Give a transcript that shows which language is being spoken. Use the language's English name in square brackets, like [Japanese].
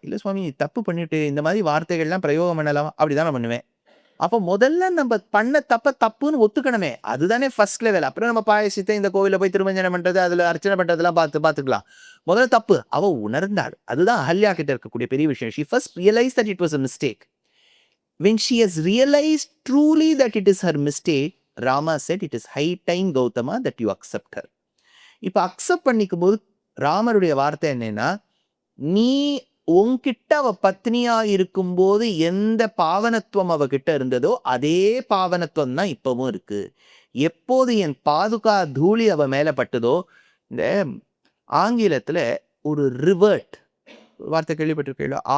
[Tamil] இல்லை சுவாமி தப்பு பண்ணிட்டு இந்த மாதிரி வார்த்தைகள்லாம் பிரயோகம் பண்ணலாம், அப்படிதான் நான் பண்ணுவேன். அப்போ முதல்ல நம்ம பண்ண தப்புன்னு ஒத்துக்கணுமே, அதுதானே ஃபர்ஸ்ட் லெவல். அப்புறம் நம்ம பாயசித்தை இந்த கோவிலில் போய் திருமஞ்சனம் பண்றது, அதுல அர்ச்சனை பண்றதெல்லாம் பார்த்துக்கலாம். முதல்ல தப்பு அவ உணர்ந்தாள். அதுதான் அகல்யா கிட்ட இருக்கக்கூடிய பெரிய விஷயம். [English] She first realized that it was a mistake. When she has realized truly that it is her mistake, Rama said, it is high time Gautama that you accept her. [Tamil] இப்ப அக்செப்ட் பண்ணிக்கும் போது ராமருடைய வார்த்தை என்னன்னா, நீ உன்கிட்ட அவ பத்னியா இருக்கும்போது எந்த பாவனத்துவம் அவகிட்ட இருந்ததோ அதே பாவனத்துவம் தான் இப்பவும் இருக்கு. எப்போது என் பாதுகா தூளி அவ மேல பட்டதோ, இந்த ஆங்கிலத்துல ஒரு ரிவர்ட் வார்த்தை கேள்விப்பட்டிருக்கீங்களா?